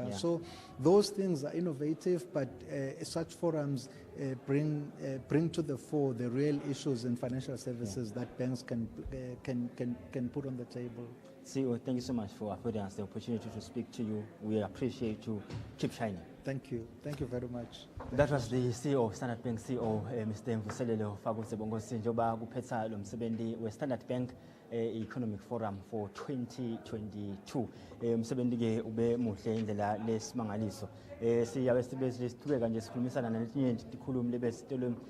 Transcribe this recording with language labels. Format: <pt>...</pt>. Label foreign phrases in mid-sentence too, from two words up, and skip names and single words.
<en>So those things are innovative, but such forums bring to the fore the real issues in financial services that banks can put on the table. CEO, thank you so much for affording us the opportunity to speak to you. We appreciate you. Keep shining. Thank you. Thank you very much. That was the CEO of Standard Bank, CEO Mr.</en> <ss>Mvuselelo Fakudze bongosi njoba kuphetha lo msebenzi we Standard Bank Economic Forum for 2022. Umsebenzi ke ube muhle indlela lesimangaliso. Siyabe sibe siqhubeka nje sikhulumisana netinye tikhulumi lebe sitolo</ss>